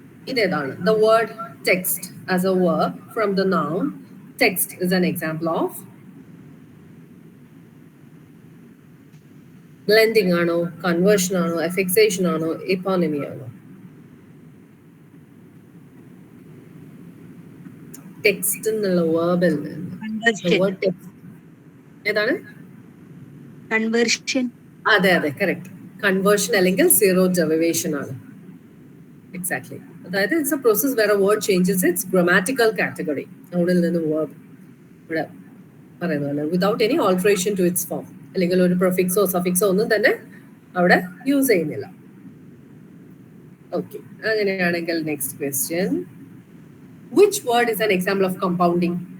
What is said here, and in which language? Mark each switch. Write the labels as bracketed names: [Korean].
[Malayalam] ഇതേതാണ്? [English] The word text as a verb from the noun. Text is an example of blending ആണോ, conversion ആണോ, affixation ആണോ, eponymy ആണോ? [Malayalam] Text എന്നുള്ള വേർബിൽ നിന്ന് ഏതാണ്? [English] Conversion. [Malayalam] അതെ അതെ, കറക്റ്റ്. കൺവേർഷൻ അല്ലെങ്കിൽ സീറോ ഡെറിവേഷൻ ആണ്. എക്സാക്ട്ലി. അതായത് [English] It's a process where a word changes its grammatical category. [Malayalam] അവിടെ നിന്ന് വേർബ് ഇവിടെ പറയുന്ന പോലെ without any alteration to its form, അല്ലെങ്കിൽ ഒരു പ്രൊഫിക്സോ സഫിക്സോ ഒന്നും തന്നെ അവിടെ യൂസ് ചെയ്യുന്നില്ല. ഓക്കെ, അങ്ങനെയാണെങ്കിൽ next question. [English] Which word is an example of compounding?